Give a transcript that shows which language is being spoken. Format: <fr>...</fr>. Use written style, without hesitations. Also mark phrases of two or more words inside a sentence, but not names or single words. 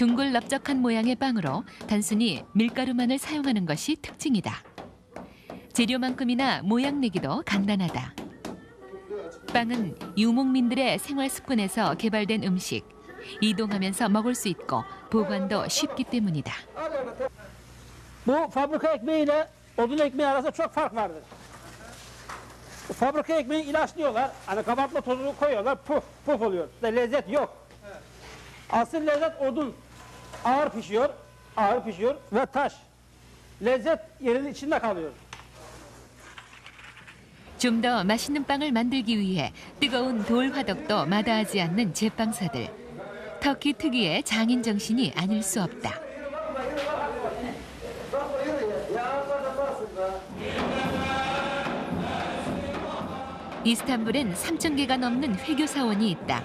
<ko>둥글 넓적한 모양의 빵으로 단순히 밀가루만을 사용하는 것이 특징이다. 재료만큼이나 모양 내기도 간단하다. 빵은 유목민들의 생활 습관에서 개발된 음식. 이동하면서 먹을 수 있고 보관도 쉽기 때문이다.</ko> <tr>Bu fabrika ekmeğiyle odun ekmeği arasında çok fark vardır. Fabrika ekmeği ilaçlıyorlar. Hani kabartma tozunu koyuyorlar, puf puf oluyor. İşte lezzet yok. Asıl lezzet odun. Ağır pişiyor ve taş. Lezzet yerin içinde kalıyor.</tr> <ko>좀 더 맛있는 빵을 만들기 위해 뜨거운 돌 화덕도 마다하지 않는 제빵사들. 터키 특유의 장인 정신이 아닐 수 없다. 이스탄불엔 3,000개가 넘는 회교 사원이 있다.</ko>